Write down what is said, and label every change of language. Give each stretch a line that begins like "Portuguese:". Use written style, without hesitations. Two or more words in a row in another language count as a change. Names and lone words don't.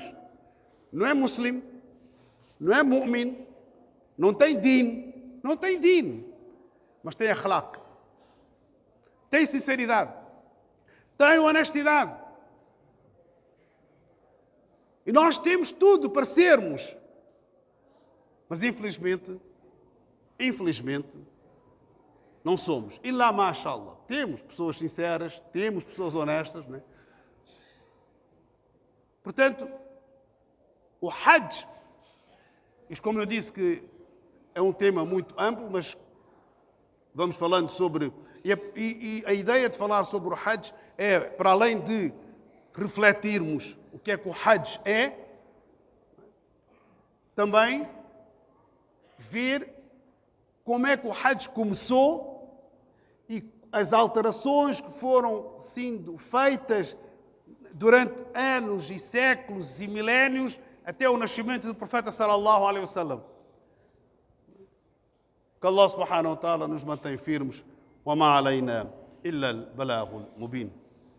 Portuguese: Não é muçulmano, não é mu'min, não tem din, não tem din, mas tem akhlaq, tem sinceridade, tem honestidade. E nós temos tudo para sermos. Mas infelizmente, não somos.
Arabic: إلا ما شاء الله.
Portuguese: Temos pessoas sinceras, temos pessoas honestas, não é? Portanto, o Hajj, isto, como eu disse, que é um tema muito amplo, mas vamos falando sobre... E a ideia de falar sobre o Hajj é, para além de refletirmos o que é que o Hajj é, também ver como é que o Hajj começou e as alterações que foram sendo feitas durante anos e séculos e milénios até o nascimento do profeta
Arabic: صلى الله عليه وسلم.
Portuguese: Que Allah
Arabic: سبحانه وتعالى
Portuguese: nos mantém firmes.
Arabic: وما علينا إلا البلاغ المبين.